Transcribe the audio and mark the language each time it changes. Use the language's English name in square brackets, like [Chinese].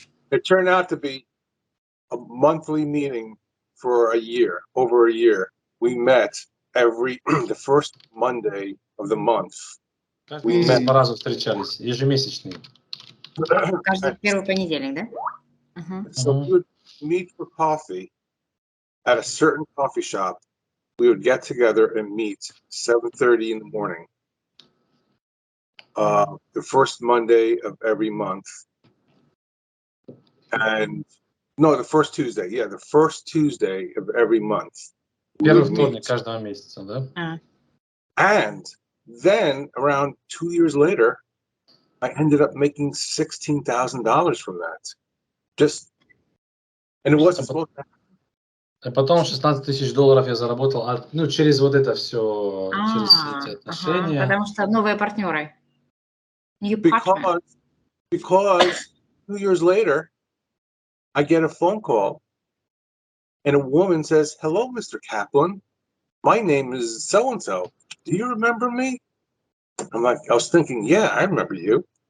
[English] It turned out to be a monthly meeting for over a year. We met the first Monday of the month. We met [Russian] по разу встречались, ежемесячный. Каждый первый понедельник, да? [English] So we would meet for coffee at a certain coffee shop. We would get together and meet 7:30 in the morning. the first Monday of every month. And no, the first Tuesday. Yeah, the first Tuesday of every month. [Russian] Первый вторник каждого месяца, да? [English] And then around 2 years later, I ended up making $16,000 from that. And it wasn't supposed to happen. [Russian] А потом $16,000 я заработал, ну, через вот это все, через эти отношения. Потому что новые партнеры. [English] Because 2 years later, I get a phone call, and a woman says, "Hello, Mr. Kaplan. My name is so-and-so. Do you remember me?" I'm like, I was thinking, yeah, I remember you.